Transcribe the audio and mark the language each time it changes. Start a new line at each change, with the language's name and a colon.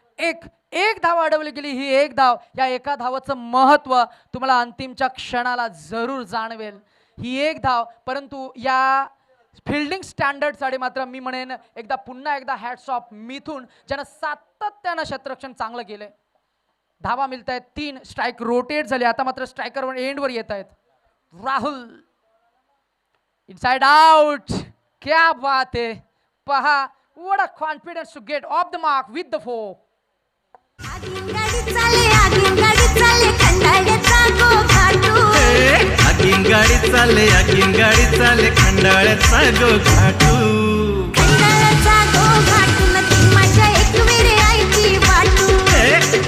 Marathi: एक धाव अडवली गेली. ही एक धाव, या एका धावाचं महत्व तुम्हाला अंतिमच्या क्षणाला जरूर जाणवेल. ही एक धाव, परंतु या फिल्डिंग स्टँडर्डसाठी मात्र मी म्हणेन पुन्हा एकदा हॅट्स ऑफ मिथून, ज्यानं सातत्यानं क्षेत्ररक्षण चांगलं केलंय. धावा मिळत आहेत 3, स्ट्राईक रोटेट झाले. आता मात्र स्ट्रायकरवर एंडवर येत आहेत.
Hindi: राहुल इनसाइड आउट, क्या बात है.
English: पहा, what a confidence to get off the mark with the four.
Marathi: आगीन गाडी चाले खंडाळ्याचा गोघाटू. आगीन गाडी चाले खंडाळ्याचा गोघाटू. खंडाळ्याचा गोघाटून ती माझ्या एकविरे आईची वाटू.